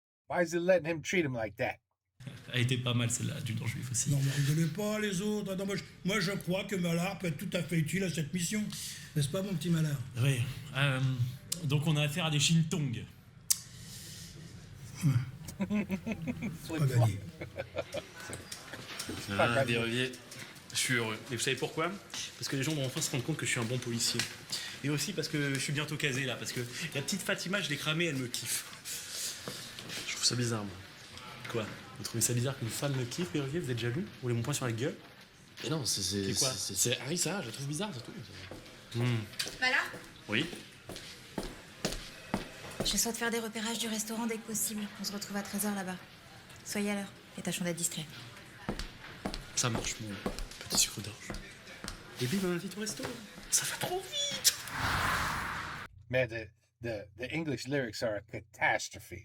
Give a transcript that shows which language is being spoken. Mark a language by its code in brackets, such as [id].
[en] Why is it letting him treat him like that? [fr] Elle était pas mal celle-là, du juif aussi. Non, mais rigolez pas, les autres. Attends, moi, je crois que Malard peut être tout à fait utile à cette mission. N'est-ce pas, mon petit Malard? Oui. Donc on a affaire à des Shintongs. Pas gagné. Ah, des Olivier, je suis heureux. Et vous savez pourquoi? Parce que les gens vont enfin se rendre compte que je suis un bon policier. Et aussi parce que je suis bientôt casé là, parce que la petite Fatima, je l'ai cramée, elle me kiffe. Je trouve ça bizarre, moi. Quoi? Vous trouvez ça bizarre qu'une femme me kiffe, Olivier? Vous êtes jaloux? Vous voulez mon poing sur la gueule? Et non, c'est quoi? C'est Harissa, je la trouve bizarre, c'est tout. Malard, Oui? je souhaite faire des repérages du restaurant dès que possible. On se retrouve à 13h là-bas. Soyez à l'heure et tâchons d'être discrets. Ça marche, mon petit sucre d'orge. Et bim, on invite au resto. Ça va trop vite! [en] Man, the English lyrics are a catastrophe.